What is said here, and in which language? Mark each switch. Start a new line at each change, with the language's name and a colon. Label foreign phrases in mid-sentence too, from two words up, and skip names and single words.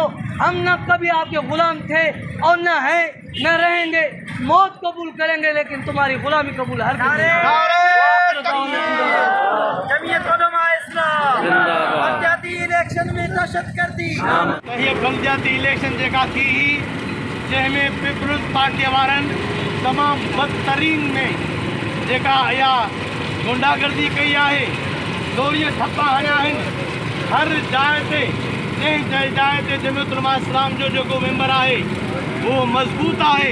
Urdu: ہم نہ کبھی آپ کے غلام تھے اور نہ ہیں نہ رہیں گے. موت قبول کریں گے لیکن تمہاری غلامی قبول ہرگز نہیں. جمعیت علماء اسلام بلدیاتی الیکشن میں دہشت گردی. یہ بلدیاتی الیکشن
Sindhi: जेका थी जंहिंमें पीपल्स पार्टी वारनि तमामु बदतरीन में जेका इहा गुंडागर्दी कई आहे, चोरीअ ठप्पा हणिया आहिनि. हर जाइ ते जंहिं जाइ ते जमियत उलमा इस्लाम जो जेको मेंबर आहे उहो मज़बूत आहे.